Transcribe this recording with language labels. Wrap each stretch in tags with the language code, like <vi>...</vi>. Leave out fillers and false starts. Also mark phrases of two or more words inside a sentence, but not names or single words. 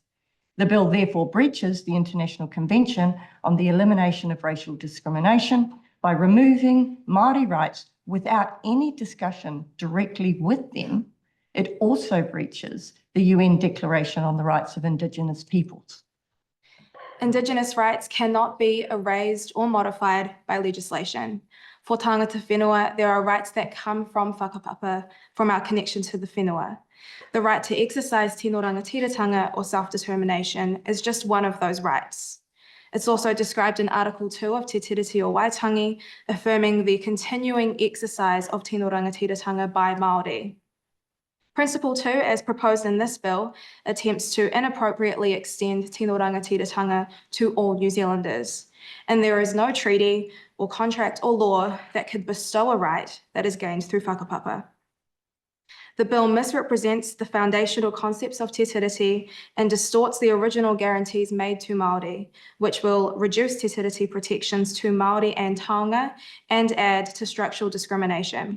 <en>The bill therefore breaches the International Convention on the Elimination of Racial Discrimination by removing Māori rights without any discussion directly with them. It also breaches the UN Declaration on the Rights of Indigenous Peoples. Indigenous rights cannot be erased or modified by legislation. For</en> <mi>tangata whenua,</mi> <en>there are rights that come from whakapapa, from our connection to the whenua. The right to exercise</en> <mi>tino rangatiratanga</mi> <en>or self-determination is just one of those rights. It's also described in Article 2 of Te Tiriti o Waitangi, affirming the continuing exercise of</en> <mi>tino rangatiratanga</mi> <en>by Māori. Principle 2, as proposed in this bill, attempts to inappropriately extend</en> <mi>tino rangatiratanga</mi> <en>to all New Zealanders, and there is no treaty or contract or law that could bestow a right that is gained through whakapapa. The bill misrepresents the foundational concepts of Te Tiriti and distorts the original guarantees made to Māori, which will reduce Te Tiriti protections to Māori and taonga and add to structural discrimination.</en>